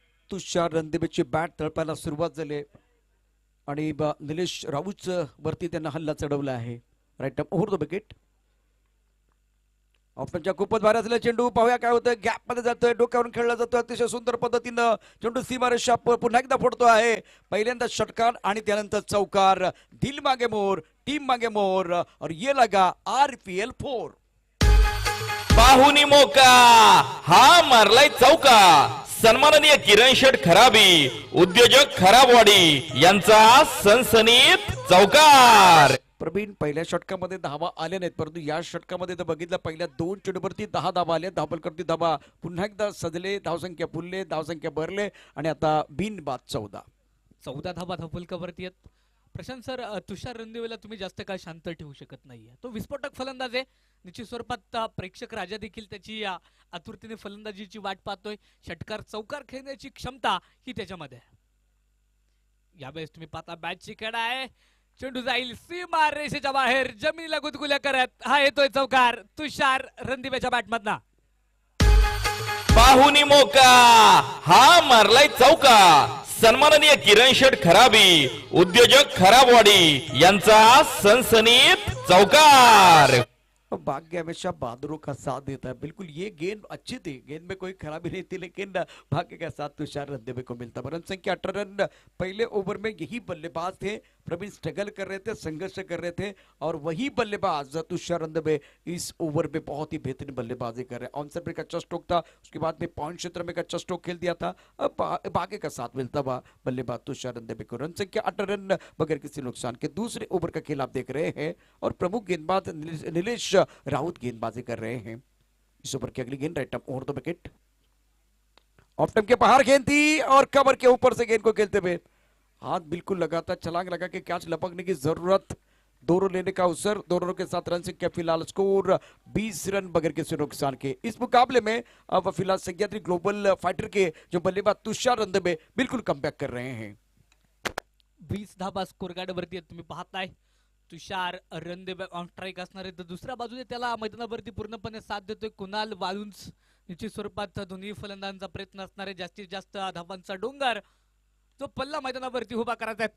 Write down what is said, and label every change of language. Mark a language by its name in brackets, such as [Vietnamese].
[Marathi] तुषार रणदिवेची bat तळपायला सुरुवात झाली आणि निलेश राऊत वरती त्यांना हल्ला चढवला आहे. [English] Right up over the wicket. [Marathi] ऑफनच्या खूपच भारी असलेला चेंडू, पाहूया काय होतं. गॅप मध्ये जातोय, डोक्यावरून खेळला जातोय, अतिशय सुंदर पद्धतीनं चेंडू सीमारेषा पुन्हा एकदा फोडतो आहे. पहिल्यांदा षटकार आणि त्यानंतर चौकार. [Hindi] दिल मागे मोर, टीम मागे मोर और ये लगा RPL 4. [Marathi] पाहुनी मोका, हा मारलाय चौका. सन्माननीय किरण शेठ खराबी, उद्योजक खराबवाडी यांचा सनसनीत चौकार. प्रवीण, पहिल्या षटकामध्ये धावा आल्या नाहीत, परंतु या षटकामध्ये तर बघितलं पहिल्या 2 चेंडूवरती 10 धावा आल्या. धावलकरती धावा पुन्हा एकदा सजले, धावसंख्या फुलले, धावसंख्या भरले आणि आता बिनबाद 14 धावा धावफलकावरती आहेत. प्रशांत सर, तुषार रणदिवेला तुम्ही जास्त काळ शांत ठेवू शकत नाहीये. तो विस्फोटक फलंदाज आहे. निश्चित स्वरूपात प्रेक्षक राजा देखील त्याची आतुरतेने फलंदाजीची वाट पाहतोय. षटकार चौकार खेळण्याची क्षमता ही त्याच्यामध्ये आहे. यावेळेस तुम्ही पाहता बॅटची कडा आहे, चेंडू जाईल सीमा रेषेच्या बाहेर, जमिनीला गुदगुल्या करत हा येतोय चौकार तुषार रणदिवेच्या बॅटमधना. पाहुनी मोका, हा मारलाय चौका. सन्माननीय किरण शेठ खराबी, उद्योजक खराबवाडी यांचा सनसनीत चौकार. [Hindi] भाग्य हमेशा बहादुरों का साथ देता है. बिल्कुल ये गेंद अच्छी थी, गेंद में कोई खराबी नहीं थी, लेकिन भाग्य का साथ तुषार रणदिवे को मिलता. रन संख्या 18 रन. पहले ओवर में यही बल्लेबाज थे, प्रवीण स्ट्रगल कर रहे थे, संघर्ष कर रहे थे और वही बल्लेबाज तुषार रणदिवे इस ओवर में बहुत ही बेहतरीन बल्लेबाजी कर रहे हैं. ऑन साइड में अच्छा स्ट्रोक था, उसके बाद में पॉइंट क्षेत्र में अच्छा स्ट्रोक खेल दिया था. अब भाग्य का साथ मिलता हुआ बल्लेबाज तुषार रणदिवे को. रन संख्या 18 रन बगैर किसी नुकसान के. दूसरे ओवर का खेल आप देख रहे हैं और प्रमुख गेंदबाज निलेश राउत गेंदबाजी कर रहे हैं. इस ओवर की अगली गेंद [English] Right up over the wicket. [Hindi] Of time के बाहर गेंद थी और कवर के ऊपर से गेंद को खेलते हुए हाथ बिल्कुल लगा था, छलांग लगा के कैच लपकने की जरूरत. दोनों लेने का अवसर, दोनों के साथ रन संख्या फिलहाल स्कोर 20 रन बगैर किसी नुकसान के. इस मुकाबले में अब फिलहाल सह्याद्री ग्लोबल फाइटर के जो बल्लेबाज तुषार रणदिवे बिल्कुल कमबैक कर रहे हैं. [Marathi] 20 धाबा स्कोर कार्ड वरती तुम्ही पाहताय. तुषार रणदिवे ऑन स्ट्राईक असणार आहे, तर दुसऱ्या बाजूने त्याला मैदानावरती पूर्णपणे साथ देतोय कुणाल वालुंज. निश्चित स्वरूपात दोन्ही फलंदाजांचा प्रयत्न असणार आहे जास्तीत जास्त धावांचा डोंगर जो पल्ला मैदानावरती उभा करायचा आहे.